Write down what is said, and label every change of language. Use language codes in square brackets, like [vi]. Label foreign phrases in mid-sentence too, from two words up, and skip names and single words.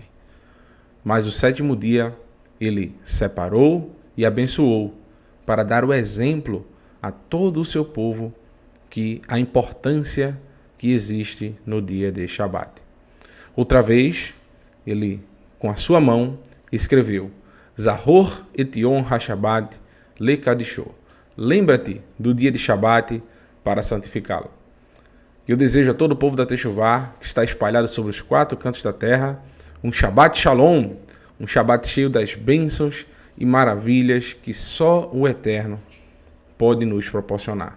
[pt] Mas o 7º dia ele separou e abençoou para dar o exemplo a todo o seu povo que a importância que existe no dia de Shabat. Outra vez, ele com a sua mão escreveu: [he] זכור את יום השבת לקדשו. [pt] Lembra-te do dia de Shabat para santificá-lo. Eu desejo a todo o povo da Techuvá, que está espalhado sobre os 4 cantos da terra, um [he] שבת שלום, [pt] um Shabat cheio das bênçãos e maravilhas que só o Eterno pode nos proporcionar.